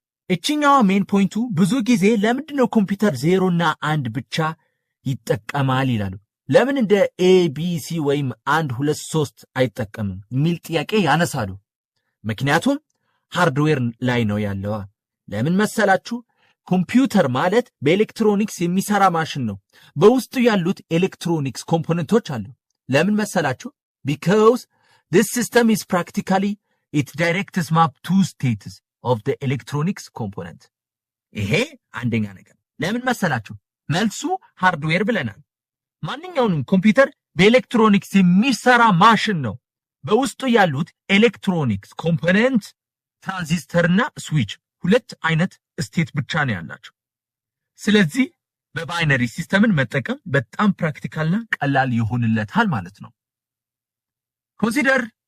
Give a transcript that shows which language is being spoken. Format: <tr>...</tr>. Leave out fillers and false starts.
<am>እቺኛው ሜን ፖይንቱ ብዙ ጊዜ ለምንድን ነው ኮምፒውተር 0 እና 1 ብቻ ይጠቀማል ይላሉ። ለምን እንደ ኤቢሲ ወይም 1 2 3 አይጠቀምም የሚል ጥያቄ ያነሳሉ። ምክንያቱም ሃርድዌር ላይ ነው ያለው። ለምን መሰላችሁ? ኮምፒውተር ማለት በኤሌክትሮኒክስ የሚሰራ ማሽን ነው። በውስጡ ያሉት ኤሌክትሮኒክስ ኮምፖነንቶች አሉ። ለምን መሰላችሁ?</am> <en>because this system is practically it directs map two states of the electronics component.</en> <am>ይሄ አንደኛ ነገር። ለምን መሰላችሁ? መልሱ ሃርድዌር ብለናል። ማንኛውንም ኮምፒውተር በኤሌክትሮኒክስ የሚሰራ ማሽን ነው። በውስጡ ያሉት ኤሌክትሮኒክስ ኮምፖነንት ትራንዚስተርና ስዊች 2 አይነት ስቴት ብቻ ነው ያላቸው። ስለዚህ በባይነሪ ሲስተምን መጠቀም በጣም ፕራክቲካልና ቀላል ይሆንለታል ማለት ነው። ኮንሲደር</am>